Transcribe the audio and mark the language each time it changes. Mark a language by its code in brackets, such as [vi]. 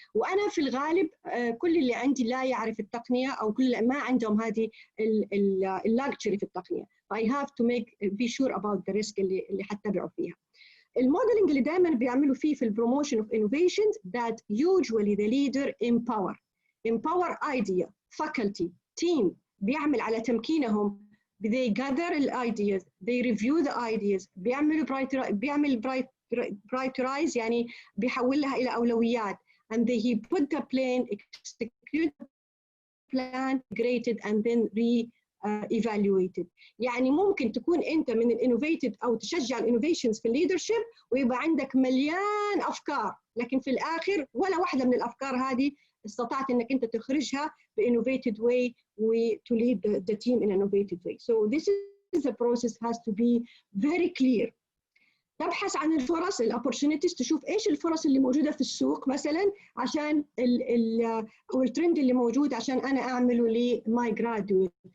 [ar] وانا في الغالب كل اللي عندي لا يعرف التقنيه او كل اللي ما عندهم هذه اللاكتشري في التقنيه. [en] I have to be sure about the risk [ar] اللي حتتبعوا فيها. الموديلنج اللي دائما بيعملوا فيه في البروموشن [en] of innovations that usually the leader empower idea faculty team [ar] بيعمل على تمكينهم. [en] they gather the ideas, they review the ideas, بيعمل prioritize [ar] يعني بيحولها إلى أولويات [en] and he put the plan, execute the plan, graded and then evaluated. [ar] يعني ممكن تكون انت من الانوفيتد او تشجع الانوفيشنز في الليدرشيب ويبقى عندك مليان افكار، لكن في الاخر ولا واحده من الافكار هذه استطعت انك انت تخرجها بانوفيتد [en] way to lead the team in an innovative way. So this is the process has to be very clear. [ar] تبحث عن الفرص opportunities، تشوف ايش الفرص اللي موجوده في السوق مثلا عشان او الترند اللي موجود عشان انا اعمله لماي جرادويت.